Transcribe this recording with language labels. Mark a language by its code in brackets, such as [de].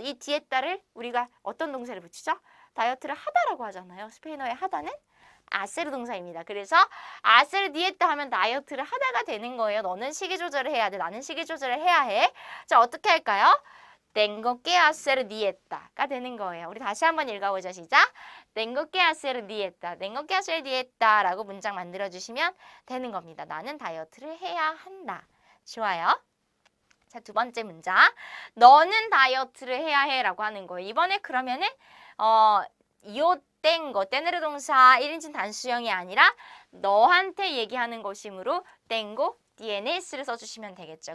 [ko] 이 디에따를 우리가 어떤 동사를 붙이죠? 다이어트를 하다라고 하잖아요. 스페인어의 하다는 아세르 동사입니다. 그래서 아세르 디에따 하면 다이어트를 하다가 되는 거예요. 너는 식이 조절을 해야 돼. 나는 식이 조절을 해야 해. 자, 어떻게 할까요? [es] Tengo que hacer dieta가 [ko] 되는 거예요. 우리 다시 한번 읽어보죠. 시작. [es] Tengo que hacer dieta. Tengo que hacer dieta [ko] 라고 문장 만들어주시면 되는 겁니다. 나는 다이어트를 해야 한다. 좋아요. 자, 두 번째 문장. 너는 다이어트를 해야 해 라고 하는 거예요. 이번에 그러면은 yo tengo, tener 동사 1인칭 단수형이 아니라 너한테 얘기하는 것이므로 tengo, tienes를 써주시면 되겠죠.